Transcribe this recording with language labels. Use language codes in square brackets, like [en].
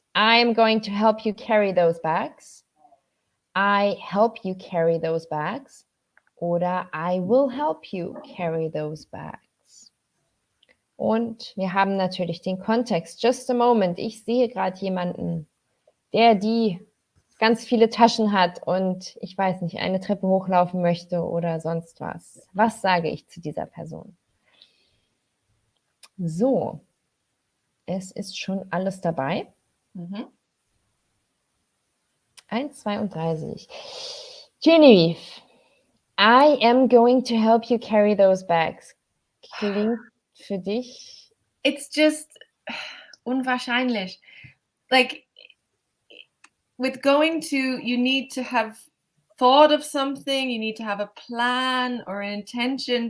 [en] I'm going to help you carry those bags. I help you carry those bags. Oder I will help you carry those bags. [de] Und wir haben natürlich den Kontext. Just a moment. Ich sehe gerade jemanden, die ganz viele Taschen hat und ich weiß nicht, eine Treppe hochlaufen möchte oder sonst was. Was sage ich zu dieser Person? So, es ist schon alles dabei. 1, 2 und 3 sehe ich. [en] Genevieve, I am going to help you carry those bags. [de] Klingt für dich? [en] It's just unwahrscheinlich. Like, with going to, you need to have thought of something, you need to have a plan or an intention.